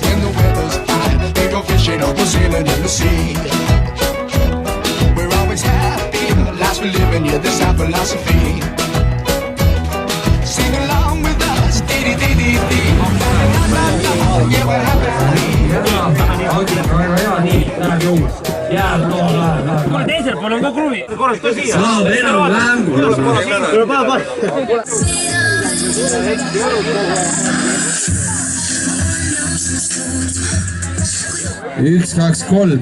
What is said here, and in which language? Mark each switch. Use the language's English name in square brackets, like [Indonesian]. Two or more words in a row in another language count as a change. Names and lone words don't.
[English] When the weather's high, we go fishing or go sailing in the sea. We're always happy, the lives we live in, yeah, this our philosophy. Sing along with us, dee-dee-dee-dee-dee. Yeah, we're happy for me. [Estonian] Kuule teisel pool on ka kruvi. Korrasta siia. Saab enam-vähem. Tule päeva. 1, 2, 3.